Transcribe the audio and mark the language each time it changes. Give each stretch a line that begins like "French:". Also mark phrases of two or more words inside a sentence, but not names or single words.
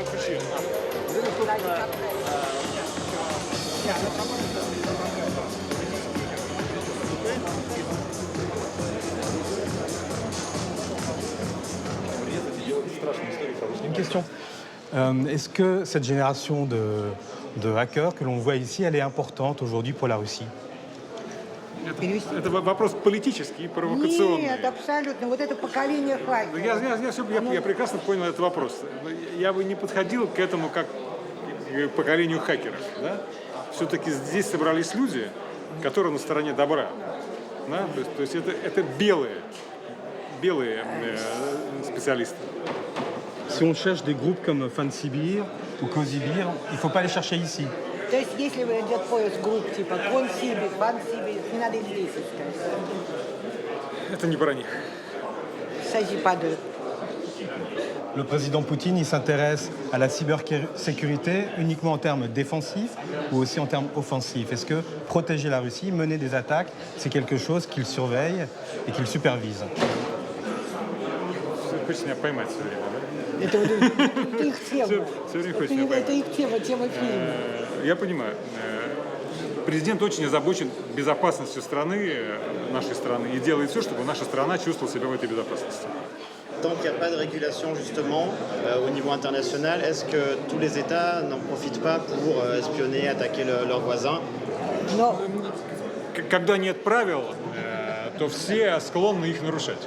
French: Une question. Est-ce que cette génération de hackers que l'on voit ici, elle est importante aujourd'hui pour la Russie?
Russian: Это вопрос политический, провокационный. Нет, абсолютно. Вот это поколение хакеров. Я прекрасно понял этот вопрос. Я бы не подходил к этому как к поколению хакеров. Да? Все-таки здесь собрались люди, которые на стороне добра. Да? То есть это белые специалисты.
French: Si on cherche des groupes comme FanCyber ou Cozyber, il ne faut pas les chercher ici.
Russian: То есть, если идет поиск групп типа Консибир, Фансибир, не надо их здесь искать. Это не про них.
French: Il ne s'agit pas d'eux. Le président Poutine, il s'intéresse à la cybersécurité uniquement en termes défensifs ou aussi en termes offensifs. Est-ce que protéger la Russie, mener des attaques, c'est quelque chose qu'il surveille et qu'il supervise?
Russian: Вы хотите меня поймать все время, да? Это их тема. Все время хочешь меня поймать. Это их тема, тема фильма. Я понимаю. Президент очень озабочен безопасностью страны, нашей страны, и делает все, чтобы наша страна чувствовала себя в этой безопасности.
French: Tant qu'il n'y a pas de régulation justement au niveau international, est-ce que tous les États n'en profitent pas pour espionner, attaquer leurs voisins?
Russian: Но Когда нет правил, то все склонны их нарушать.